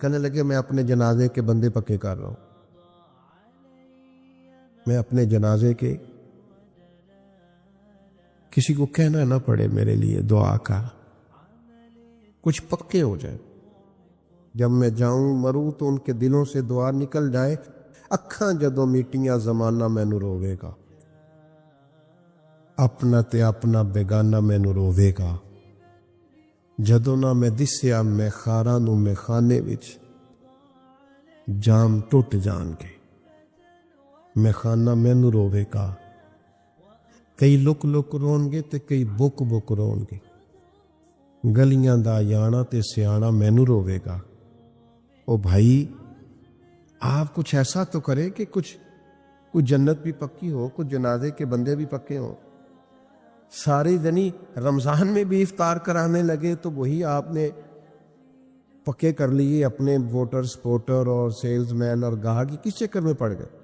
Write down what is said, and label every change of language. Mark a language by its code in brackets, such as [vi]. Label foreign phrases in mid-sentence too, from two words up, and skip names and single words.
[ur] کہنے لگے میں اپنے جنازے کے بندے پکے کر رہا ہوں، میں اپنے جنازے کے، کسی کو کہنا نہ پڑے میرے لیے دعا کا، کچھ پکے ہو جائے، جب میں جاؤں مروں تو ان کے دلوں سے دعا نکل جائے۔ [pa] اکھاں جدوں میٹیاں زمانہ مینوں روے گا، اپنا تے اپنا بیگانہ مینوں روے گا، جدوں نہ میں دسیا میں خاراں نوں میں خانے وچ، جام ٹوٹ جان کے میں خانہ مینوں روے گا۔ کئی لک لک رون گے تے کئی بک بک رون گے، گلیاں دا یانا تے سیانا مینوں روے گا۔ [ur] او بھائی آپ کچھ ایسا تو کرے کہ کچھ جنت بھی پکی ہو، کچھ جنازے کے بندے بھی پکے ہوں۔ ساری دنی رمضان میں بھی افطار کرانے لگے، تو وہی آپ نے پکے کر لیے اپنے ووٹر سپورٹر اور سیلز مین اور گاہک، کس چکر میں پڑ گئے؟